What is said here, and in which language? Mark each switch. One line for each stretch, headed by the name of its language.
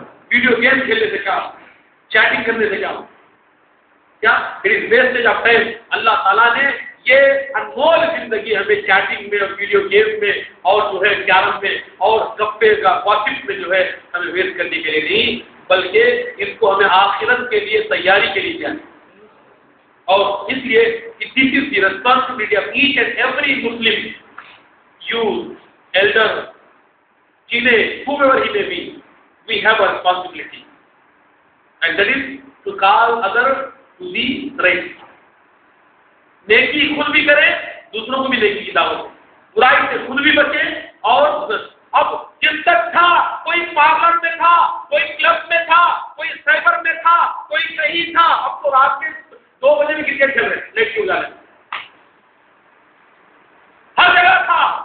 Urdu: Video game کھیلنے سے کیا, چیٹنگ کرنے سے کیا ویسٹیج آف ٹائم. اللہ تعالیٰ نے یہ انمول زندگی ہمیں چیٹنگ میں اور ویڈیو گیم میں اور جو ہے کیرم میں اور گپے کا گوسپ میں جو ہے ہمیں ویسٹ کرنے کے لیے نہیں, بلکہ اس کو ہمیں آخرت کے لیے تیاری کے لیے کیا ہے. اور اس لیے
English: This is the responsibility of each and every Muslim youth, elder, teenage, whoever he may be, we have a responsibility, and that is to call others to the right.
Urdu: نیکی خود بھی کریں دوسروں کو بھی نیکی کی دعوت دیں, برائی سے خود بھی بچیں. اور اب جس تک تھا کوئی پارلر میں تھا, کوئی کلب میں تھا, کوئی سائبر میں تھا, کوئی کہیں تھا, اب تو رات کے 2 بجے بھی کرکٹ کھیل رہے لیٹ کے اجالے ہر جگہ تھا.